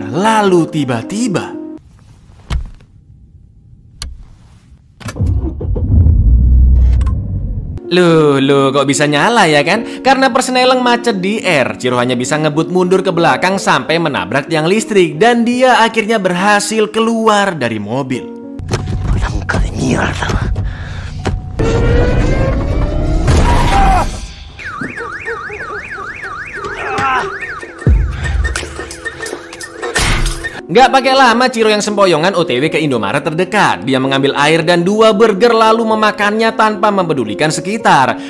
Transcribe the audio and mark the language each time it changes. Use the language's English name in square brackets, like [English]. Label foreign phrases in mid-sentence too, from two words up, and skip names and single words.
[Indonesian] Lalu tiba-tiba, Loh, kok bisa nyala ya kan? Karena persneleng macet di R, Ciro hanya bisa ngebut mundur ke belakang sampai menabrak tiang listrik. Dan dia akhirnya berhasil keluar dari mobil. [Spanish] Blanca de mierda. [Indonesian] Nggak pakai lama, Ciro yang sempoyongan OTW ke Indomaret terdekat. Dia mengambil air dan 2 burger lalu memakannya tanpa mempedulikan sekitar.